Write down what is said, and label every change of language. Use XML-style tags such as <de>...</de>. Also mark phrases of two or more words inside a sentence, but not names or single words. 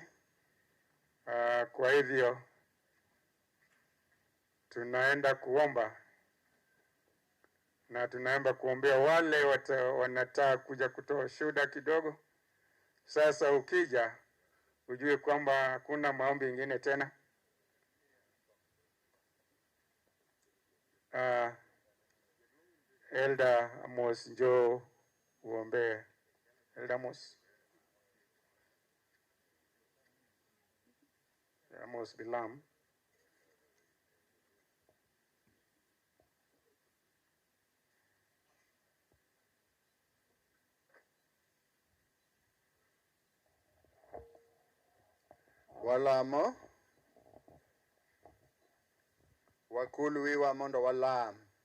<sw>Kwa hivyo tunaenda kuomba na tunaomba kuombea wale wanataka kuja kutoa shuhuda kidogo. Sasa ukija ujue kwamba hakuna maombi ingine tena. Elder Amos, njoo uombee. Elder Amos Bilam.</sw> <luo>Walamo wakulu wiwa mondo walam.</luo>